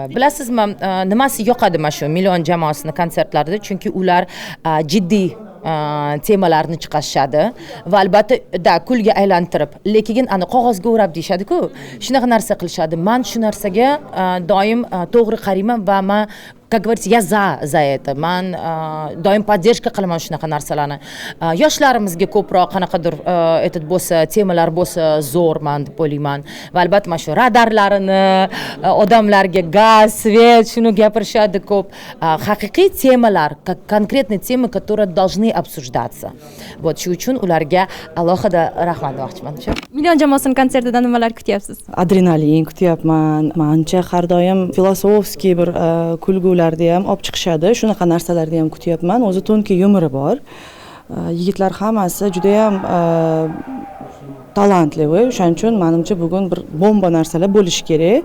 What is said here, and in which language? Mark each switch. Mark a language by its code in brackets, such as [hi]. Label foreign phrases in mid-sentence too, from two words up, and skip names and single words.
[uz] Bilasizmi, nimasi yoqadi mana shu million jamoasini konsertlarida, chunki ular jiddiy temalarni chiqarishadi va albatta kulga aylantirib, lekin ani qog'ozga o'rab deyshadi-ku. Shunaqa narsa qilishadi. Men shu narsaga doim to'g'ri qarayman va men, [ru] как говорится, я за это. [uz] Men doim поддержка qilaman shunaqa narsalarni. Yoshlarimizga ko'proq qanaqadir bo'lsa, temalar bo'lsa zo'r men deb o'ylayman. Va albatta mana shu radarlarini, odamlarga gaz, svet, shuni gapirishadi ko'p. Haqiqiy temalar, [ru] конкретные темы, которые должны обсуждаться. [uz] Вот shu uchun ularga alohida rahmat demoqchiman. Million jamoasining konsertidan nimalar kutyapsiz? Adrenalin kutyapman. Menimcha har doim filosofskiy bir kulgularni ham olib chiqishadi. Shunaqa narsalarni ham kutyapman. O'zi tonki yumori bor. Yigitlar hammasi juda ham talantli va o'shaning uchun menimcha bugun bir bomba narsalar bo'lishi kerak.